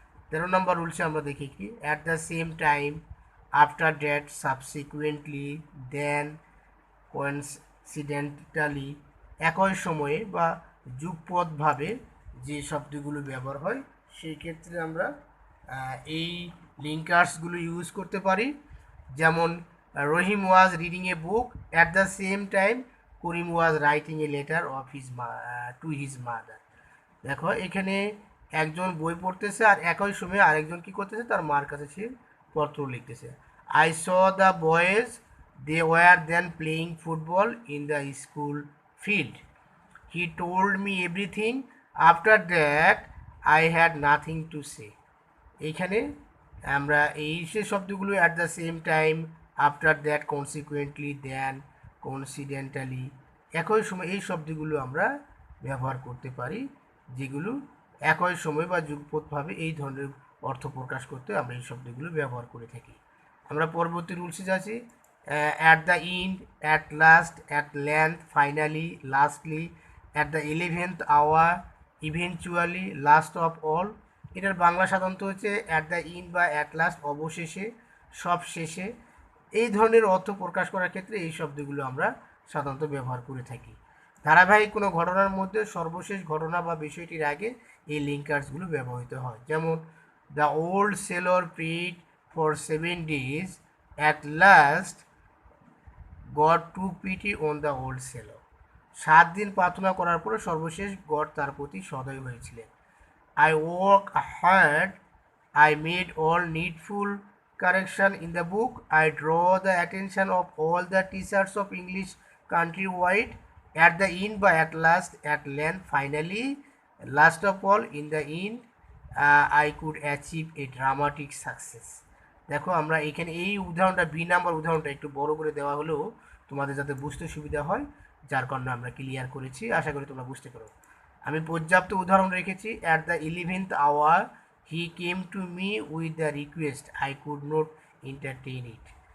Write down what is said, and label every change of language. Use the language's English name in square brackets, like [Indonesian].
[Bangla] 13 নম্বর রুলসে আমরা দেখি কি, at the same time, after that, subsequently, then, coincidentally, একই সময়ে বা যুগপৎভাবে যে শব্দগুলো ব্যবহার হয় সেই ক্ষেত্রে আমরা এই লিঙ্কার্সগুলো ইউজ করতে পারি। [English] যেমন Rahim was reading a book at the same time Karim was writing a letter of to his mother. [Bangla] দেখো, এখানে একজন বই পড়তেছে আর একই সময়ে আরেকজন কি করতেছে, তার মার কাছে সে পত্র লিখতেছে। [English] I saw the boys, they were then playing football in the school field. He told me everything. After that, I had nothing to say. [Bangla] এইখানে আমরা এই সে শব্দগুলো at the same time, after that, consequently, then, coincidentally, একই সময় এই শব্দগুলো আমরা ব্যবহার করতে পারি, যেগুলো একই সময় বা যুগপৎভাবে এই ধরনের অর্থ প্রকাশ করতে আমরা এই শব্দগুলো ব্যবহার করে থাকি। আমরা পরবর্তী রুলসে যাচ্ছি। [English] At the end, at last, at length, finally, lastly, at the 11th hour, eventually, last of all. [Bangla] এটার বাংলা সাধারণত হচ্ছে অ্যাট দ্য ইন্ড বা অ্যাট লাস্ট, অবশেষে, সব শেষে। এই ধরনের অর্থ প্রকাশ করার ক্ষেত্রে এই শব্দগুলো আমরা সাধারণত ব্যবহার করে থাকি। ধারাবাহিক কোনো ঘটনার মধ্যে সর্বশেষ ঘটনা বা বিষয়টির আগে এই লিঙ্কার্সগুলো ব্যবহৃত হয়। [English] যেমন, the old sailor prayed for 7 days, at last God took pity on the old sailor। [Bangla] 7 দিন প্রার্থনা করার পরে সর্বশেষ গড তার প্রতি সদয় হয়েছিলেন। [English] I work hard, I made all needful correction in the book, I draw the attention of all the teachers of English countrywide, at the end, by at last, at length, finally, last of all, in the end, I could achieve a dramatic success। [Bangla] দেখো, আমরা এখানে এই উদাহরণটা, B number উদাহরণটা একটু বড় করে দেওয়া হলেও তোমাদের যাতে বুঝতে সুবিধা হয়, যার কারণে আমরা ক্লিয়ার করেছি। আশা করি তোমরা বুঝতে পারো। আমি পর্যাপ্ত উদাহরণ রেখেছি। [English] At the 11th hour he came to me with the request, I could not entertain it.